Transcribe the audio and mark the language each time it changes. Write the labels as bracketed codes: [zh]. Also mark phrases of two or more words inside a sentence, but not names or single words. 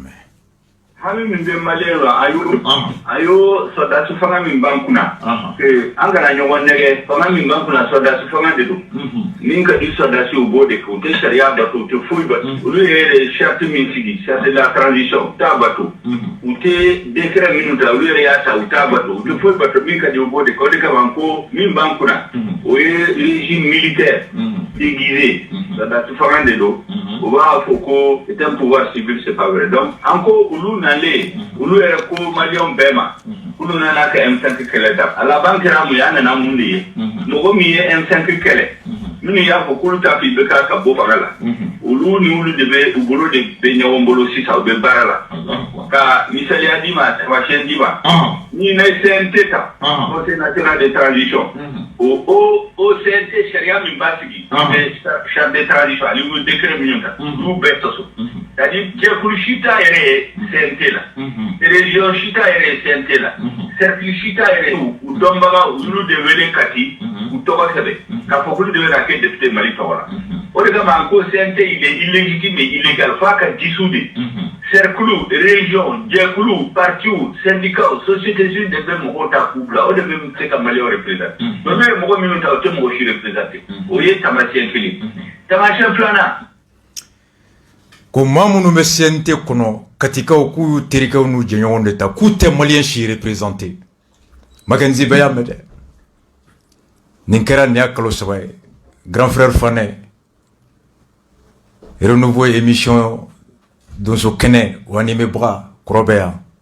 [bm] hami min bɛ maliyɛn la a y'o sɔrɔdasi fanga min b'an kunna an kana ɲɔgɔn nɛgɛ fanga min b'an kunna sɔrɔdasi fanga de don min ka di sɔrɔdasi u b'o de kɛ u tɛ sariya bato u tɛ foyi bato olu yɛrɛ charte min sigi [fr] charte de la transition [bm] u t'a bato u tɛ décret minnu ta olu yɛrɛ y'a ta u t'a bato u tɛ foyi bato min ka di u b'o de kɛ o de kama ko min b'an kunna o ye [fr] régime militaire déguisé [bm] sɔrɔdasi fanga de don u b'a fɔ ko [fr] c'est un pouvoir civil c'est pas vrai [bm] donc an ko olu nale olu yɛrɛ ko maliyɛnw bɛɛ ma olu nana ka M5 kɛlɛ da a laban kɛra mun ye an nana mun de ye mɔgɔ min ye M5 kɛlɛ minnu y'a fɔ k'olu t'a fɔ i bɛ ka bɔ fanga la olu ni olu de bɛ u bolo de bɛ ɲɔgɔn bolo sisan u bɛ baara la ka misaliya d'i ma tamasiyɛn d'i ma ni na CNT ta [fr] Conseil national de transition [bm] o CNT sariya min b'a sigi [fr] charte de transition [bm] ani olu décret minnu ta olu bɛɛ tɔso c'est-à-dire jɛkulu si t'a yɛrɛ ye CNT la région si t'a yɛrɛ ye CNT la cercle si t'a yɛrɛ u dɔnbaga olu de wele kati u tɔgɔ sɛbɛn k'a fɔ k'olu de bɛ ka kɛ député Mali tɔgɔ la o de kama ko CNT [fr] il est illégitime et illégal [bm] f'a ka dissoudre cercle région jɛkulu parti syndicat [fr] société civile [bm] de bɛ mɔgɔw ta k'u bila o de bɛ se ka Maliyɛnw représenter n'olu ye mɔgɔ minnu ta o tɛ mɔgɔ si représenter o ye tamasiyɛn kelen tamasiyɛn filanan ko maa minnu bɛ CNT kɔnɔ katikaw k'u y'u terikɛw n'u jɛɲɔgɔnw de ta k'u tɛ maliyɛn si représenter Makenzi bɛɛ y'a mɛn dɛ nin kɛra nin y'a kalo 3 ye [fr] grand frère [bm] Fanɛ [fr] renouveau émission [bm] donso kɛnɛ o animebaga kɔrɔ bɛ yan